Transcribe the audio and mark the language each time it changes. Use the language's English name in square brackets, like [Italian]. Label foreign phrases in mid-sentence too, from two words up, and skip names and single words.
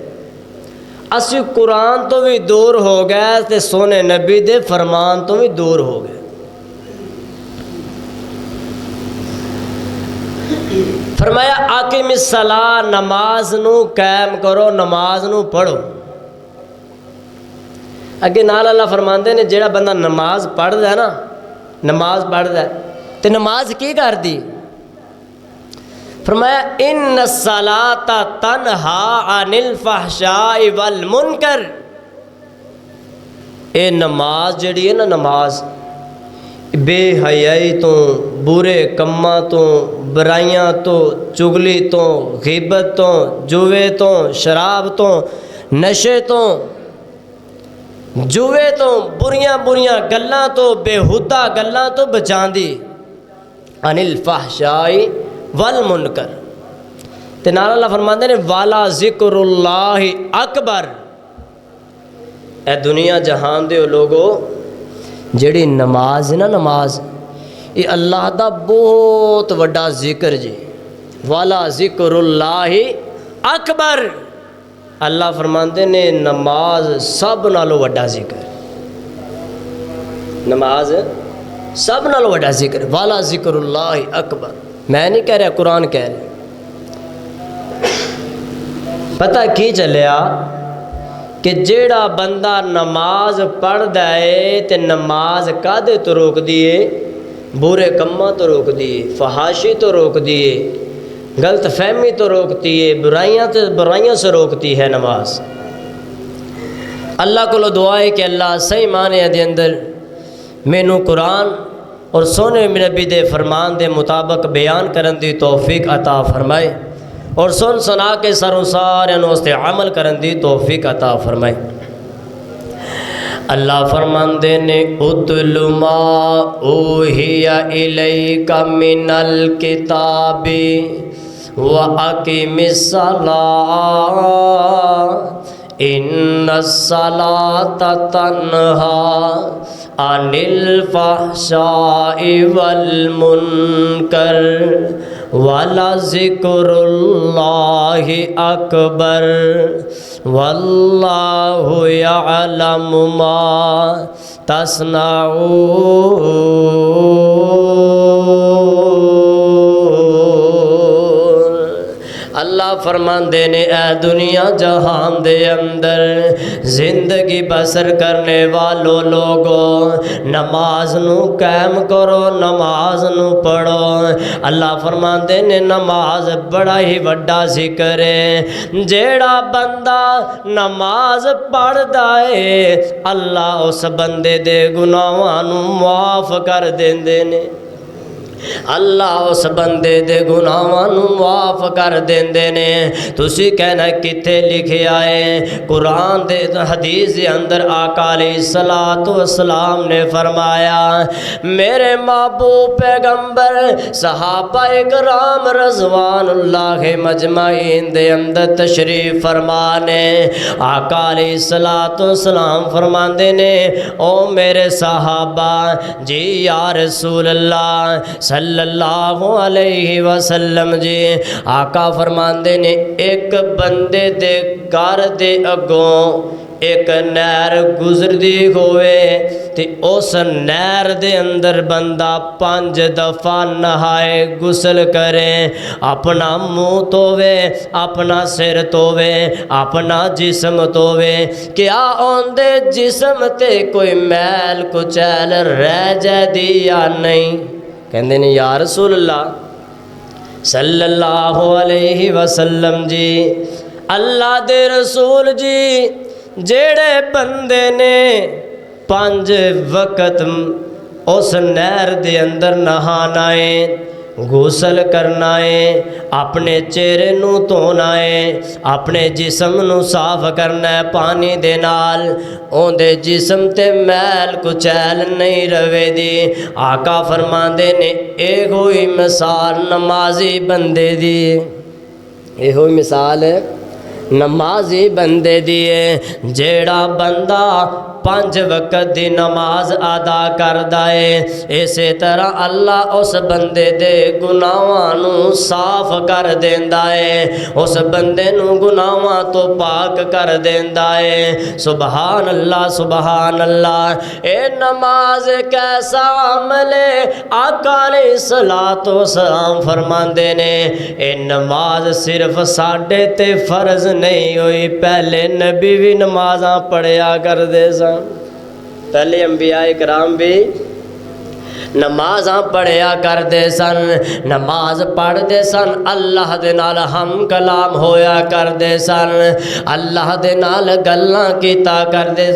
[Punjabi] اسی قرآن تو بھی دور ہو گئے تے سونے نبی دے فرمان تو بھی دور ہو گئے۔ فرمایا [Arabic] اقیم الصلاۃ، [Punjabi] نماز نو قائم کرو، نماز نو پڑھو۔ اگے نال اللہ فرماندے نے جیڑا بندہ نماز پڑھ دا ہے نا، نماز پڑھ دا ہے تے نماز کی کر دی؟ فرمایا [Arabic] ان الصلاۃ تنہا عن الفحشاء والمنکر، [Punjabi] اے نماز جڑی ہے نا، نماز بے حیائی تو، برے کماں تو، برائیاں تو، چگلی تو، غیبت تو، جوے تو، شراب تو، نشے تو، جوے تو، بریاں گلاں تو، بےہودہ گلاں تو بچان دی، [Arabic] عن الفحشاء والمنکر۔ [Punjabi] تے نال اللہ فرماندے نے [Arabic] والا ذکر اللہ اکبر، [Punjabi] اے دنیا جہان دے لوگو جڑی نماز ہے نا، نماز یہ اللہ دا بہت وڈا ذکر جی، [Arabic] والا ذکر اللہ اکبر۔ [Punjabi] اللہ فرماندے نے نماز سب نالو وڈا ذکر، نماز سب نالو وڈا ذکر، [Arabic] والا ذکر اللہ اکبر۔ [Punjabi] میں نہیں کہہ رہا، قرآن کہہ رہا۔ پتہ کی چلیا کہ جیڑا بندہ نماز پڑھ دائے تے نماز کادے تو روک دیے؟ برے کماں تو روک دیے، فحاشی تو روک دیے، [Urdu] غلط فہمی تو روکتی ہے، برائیاں سے روکتی ہے نماز۔ اللہ کو دعا ہے کہ [Punjabi] اللہ صحیح معنی دے اندر مینوں قرآن اور سونے نبی دے فرمان دے مطابق بیان کرن دی توفیق عطا فرمائے، اور سن سنا کے سروں سارے واسطے عمل کرن دی توفیق عطا فرمائے۔ اللہ فرماندے نے [Arabic] اتل ما اوحی الیک من الکتاب واقم الصلاۃ، ان الصلاۃ تنہا عن الفحشاء والمنکر ولذکر اللہ اکبر واللہ یعلم ما تصنعون۔ [Punjabi] اللہ فرماندے نے اے دنیا جہان دے اندر [Urdu] زندگی بسر کرنے والوں لوگوں، [Punjabi] نماز نو قائم کرو، نماز نو پڑھو۔ اللہ فرماندے نے نماز بڑا ہی وڈا ذکر ہے، جیڑا بندہ نماز پڑھدا ہے اللہ اس بندے دے گناہاں نو معاف کر دیندے نے، اللہ اس بندے دے گناہاں نو معاف کر دیندے نے۔ تسی کہنا کتے لکھیا ہے؟ قرآن دے حدیث دے اندر آقا [Arabic] علیہ الصلوۃ والسلام [Punjabi] نے فرمایا، میرے محبوب پیغمبر صحابہ اکرام [Arabic] رضوان اللہ مجمعین [Punjabi] دے اندر تشریف فرمانے، آقا [Arabic] علیہ الصلوۃ والسلام [Punjabi] فرماندے نے او میرے صحابہ جی [Arabic] یا رسول اللہ صلی اللہ علیہ وسلم [Punjabi] جی، آقا فرماندے نے ایک بندے دے گھر دے اگوں ایک نہر گزردی ہوئے تے اس نہر دے اندر بندہ 5 دفعہ نہائے غسل کرے، اپنا منہ دھوے، اپنا سر دھوے، اپنا جسم دھوے، کیا اندے جسم تے کوئی میل کچیل رہ جائے دی یا نہیں؟ کہندے نے [Arabic] یا رسول اللہ صلی اللہ علیہ وسلم [Punjabi] جی، اللہ دے رسول جی جیڑے بندے نے 5 وقت اس نہر دے اندر نہانا ہے، غسل کرنا ہے، اپنے چہرے نو دھونا ہے، اپنے جسم نو صاف کرنا ہے پانی دے نال، اون دے جسم تے میل کچیل نہیں روے دی، آقا فرماندے نے اے ہوئی مثال نمازی بندے دی، اے ہوئی مثال نمازی بندے دی ہے، جیڑا بندہ 5 وقت دی نماز ادا کردا ہے، اسی طرح اللہ اس بندے دے گناہاں نو صاف کر دیندا ہے، اس بندے نو گناہاں تو پاک کر دیندا ہے۔ [Arabic] سبحان اللہ سبحان اللہ۔ [Punjabi] اے نماز کیسا عمل ہے؟ آقا [Arabic] علیہ الصلوۃ والسلام [Punjabi] فرماندے نے اے نماز صرف ساڈے تے فرض نہیں ہوئی، پہلے نبی بھی نمازاں پڑھیا کردے سن، پہلے انبیاء کرام بھی نمازاں پڑھیا کردے سن، نماز پڑھ دے سن، اللہ دے نال ہم کلام ہویا کردے سن، اللہ دے نال گلاں کیتا کردے سی۔